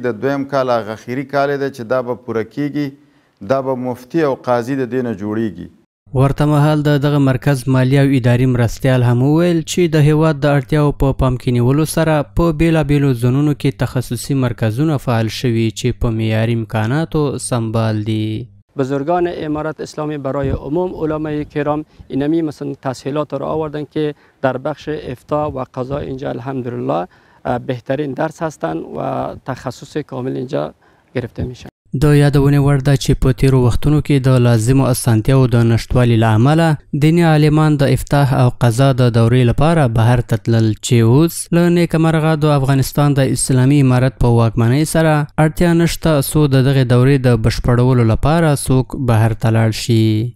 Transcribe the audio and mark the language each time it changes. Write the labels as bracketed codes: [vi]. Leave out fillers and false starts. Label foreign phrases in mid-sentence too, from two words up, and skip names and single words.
[ps] د 2م کال هغه اخري کال دی چې دا به پوره کیږي. دا به مفتی او قاضي د دې نه جوړیږي. ورته مهال دغه مرکز مالی او اداري مرستیال هم وویل چې د هیواد د اړتیاو په پام کې نیولو سره په بیلابیلو زونونو کې تخصصي مرکزونه فعال شوي چې په معیاري امکاناتو سمبال دي. [fa] بزرگان امارت اسلامی برای عموم علمای کرام اینمی مثلا تسهیلات را آوردن که در بخش افتاء و قضا اینجا الحمدلله بهترین درس هستند و تخصص کامل اینجا گرفته میشن. [ps] د یادونې وړ ده چې په تیرو وختونو کې د لازمو اسانتیاو د نشتوالي له امله دیني عالمان د افتاح او قضا د دورې لپاره بهر ته تلل چې اوس له نیکه مرغه د افغانستان د اسلامي امارت په واکمنۍ سره اړتیا نشته څو د دغې دورې د بشپړولو لپاره څوک بهر ته لاړ شي.